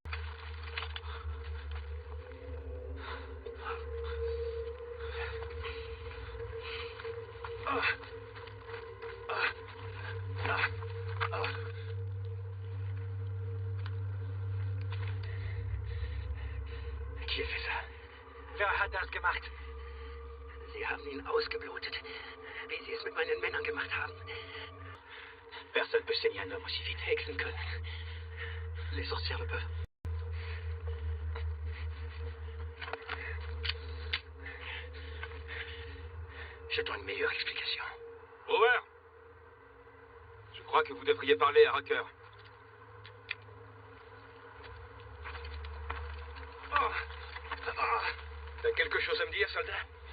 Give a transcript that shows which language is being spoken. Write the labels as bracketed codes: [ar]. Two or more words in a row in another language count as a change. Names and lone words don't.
[fr] Qui a fait ça? [de] Wer hat das gemacht? Sie haben ihn ausgeblutet, wie Sie es mit meinen Männern gemacht haben. [fr] Personne peut saigner un homme aussi vite. [de] Hexen können. [fr] Les sorcières le peuvent. J'attends une meilleure explication. Over. Je crois que vous devriez parler à Rocker. T'as quelque chose à me dire, soldat?